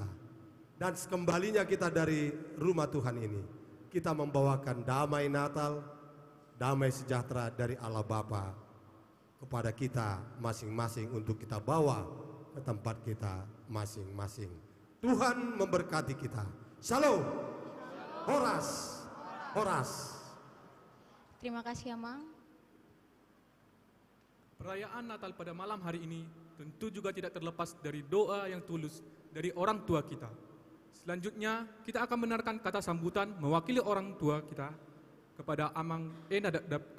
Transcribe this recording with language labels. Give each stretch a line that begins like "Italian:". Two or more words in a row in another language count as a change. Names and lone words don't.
Indonesian: Dan sekembalinya kita dari rumah Tuhan ini, kita membawakan damai Natal, damai sejahtera dari Allah Bapa kepada kita masing-masing untuk kita bawa ke tempat kita masing-masing. Tuhan memberkati kita. Shalom. Horas. Horas. Terima kasih Amang. Perayaan Natal pada malam hari ini tentu juga tidak terlepas dari doa yang tulus dari orang tua kita. Selanjutnya kita akan mendengarkan kata sambutan mewakili orang tua kita kepada Amang Ena Dadap.